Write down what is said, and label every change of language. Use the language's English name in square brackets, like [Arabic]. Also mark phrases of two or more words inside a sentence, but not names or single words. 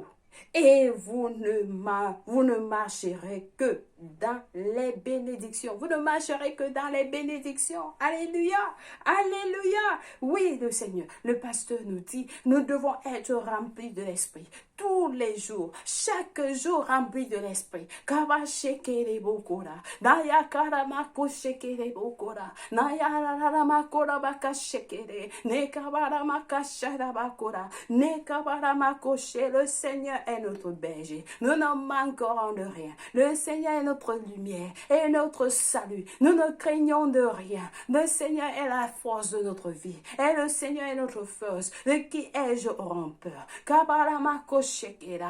[French] Et vous ne marcherez que dans les bénédictions. Vous ne marcherez que dans les bénédictions. Alléluia. Alléluia. Oui, le Seigneur, le pasteur nous dit, nous devons être remplis de l'esprit. Tous les jours, chaque jour remplis de l'esprit. Kabashekere bokora. Naya karamako shekere bokora. Naya raramako bakashekere. Nekabaramaka sharabakora. Nekabaramako she. Le Seigneur est notre berger. Nous n'en manquerons de rien. Le Seigneur est notre lumière et notre salut. Nous ne craignons de rien. Le Seigneur est la force de notre vie. Et le Seigneur est notre force. De qui ai-je auront peur? Kabaramako shekera.